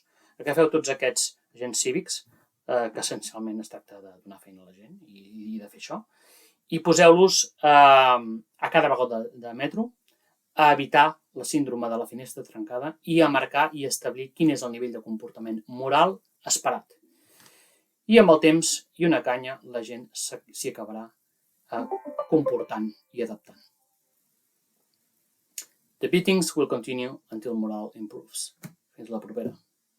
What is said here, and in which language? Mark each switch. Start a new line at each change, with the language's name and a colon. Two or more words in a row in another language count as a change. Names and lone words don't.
Catalan: Agafeu tots aquests agents cívics, que essencialment es tracta de donar feina a la gent i de fer això, i poseu-los a cada vagó de metro a evitar la síndrome de la finestra trencada i a marcar i establir quin és el nivell de comportament moral esperat. I amb el temps i una canya la gent s'hi acabarà comportant i adaptant.
English: The beatings will continue until morale improves.
Catalan: Fins la propera.